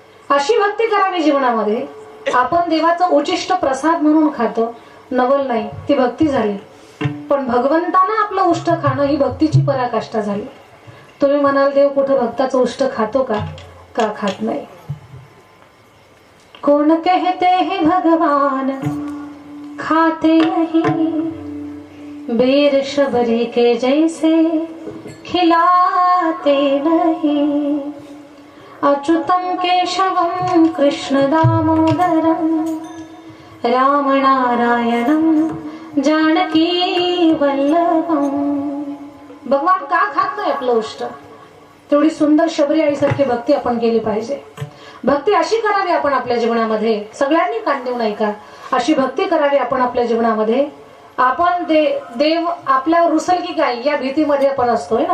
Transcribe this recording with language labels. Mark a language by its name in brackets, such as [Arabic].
[Marathi] अशी भक्ती करावी जीवनामध्ये, आपण देवाचं उचिष्ट प्रसाद म्हणून खातो नवल नाही, ती भक्ती झाली. पण भगवंतानं आपलं उष्ट खाणं ही भक्तीची पराकाष्ठा झाली. तुम्ही म्हणाल देव कुठं भक्ताचं उष्ट खातो का? का खात नाही? [Hindi] कौन कहते हैं भगवान खाते नहीं, बेर शबरी के जैसे खिलाते नहीं. [Sanskrit] अच्युतम केशवम कृष्ण दामोदरम राम नारायणम जानकी वल्लभम. [Marathi] भगवान का खात नाही आपलं उष्ट? तेवढी सुंदर शबरी आईसारखी भक्ती आपण केली पाहिजे. भक्ती अशी करावी आपण आपल्या जीवनामध्ये, सगळ्यांनी कान देऊ नये का? अशी भक्ती करावी आपण आपल्या जीवनामध्ये. आपण देव आपल्यावर रुसल की काय या भीतीमध्ये आपण असतोय ना.